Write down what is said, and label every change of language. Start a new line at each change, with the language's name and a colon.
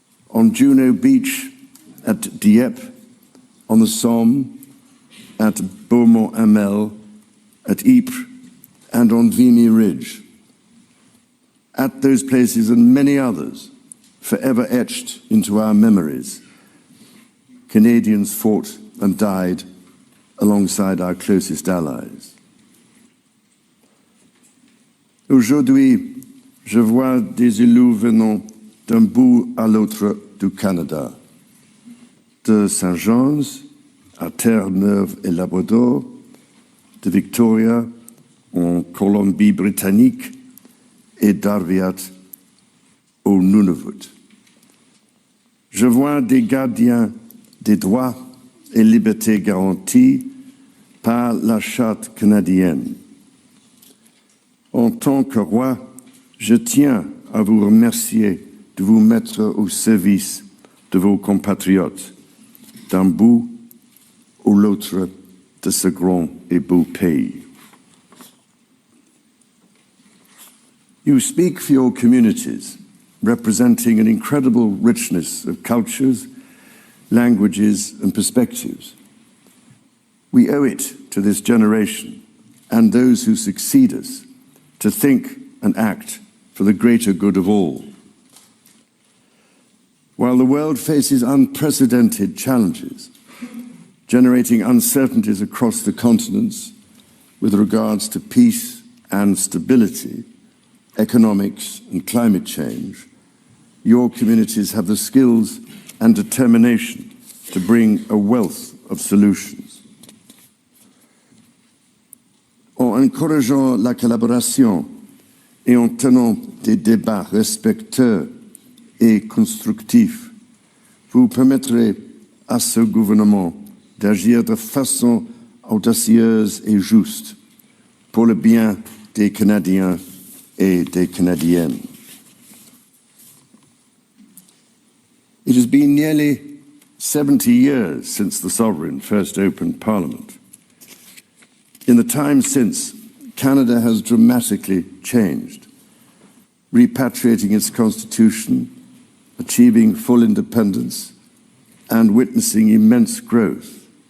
English: On Juno Beach, at Dieppe, on the Somme, at Beaumont-Hamel, at Ypres, and on Vimy Ridge. At those places and many others, forever etched into our memories, Canadians fought and died alongside our closest allies.
French: Aujourd'hui, je vois des îlots venant d'un bout à l'autre du Canada, de Saint-Jean's à Terre-Neuve et Labrador, de Victoria en Colombie-Britannique et d'Arviat au Nunavut. Je vois des gardiens des droits et libertés garantis par la Charte canadienne. En tant que roi, je tiens à vous remercier de vous mettre au service de vos compatriotes, d'un bout ou l'autre de ce grand et beau pays.
English: You speak for your communities, representing an incredible richness of cultures, languages, and perspectives. We owe it to this generation and those who succeed us to think and act for the greater good of all. While the world faces unprecedented challenges, generating uncertainties across the continents with regards to peace and stability, economics and climate change, your communities have the skills and determination to bring a wealth of solutions.
French: En encourageant la collaboration et en tenant des débats respectueux et constructifs, vous permettrez à ce gouvernement d'agir de façon audacieuse et juste pour le bien des Canadiens et des Canadiennes.
English: It has been nearly 70 years since the Sovereign first opened Parliament. In the time since, Canada has dramatically changed, repatriating its constitution, achieving full independence, and witnessing immense growth.